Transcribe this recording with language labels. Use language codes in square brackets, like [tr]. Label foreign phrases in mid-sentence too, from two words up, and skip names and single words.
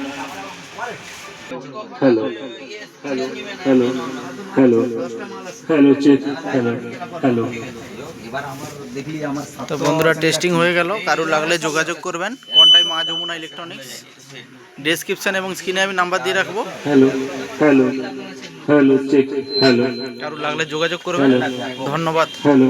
[en] hello, hello, hello, hello, hello check, hello, hello. [bn] তো বন্ধুরা, টেস্টিং হয়ে গেল। কারো লাগলে যোগাযোগ করবেন, কন্টাই মা যমুনা ইলেকট্রনিক্স। ডেসক্রিপশান এবং স্ক্রিনে আমি নাম্বার দিয়ে রাখবো। [en] Hello, hello. hello check hello [bn] কারো লাগলে যোগাযোগ করবেন। ধন্যবাদ।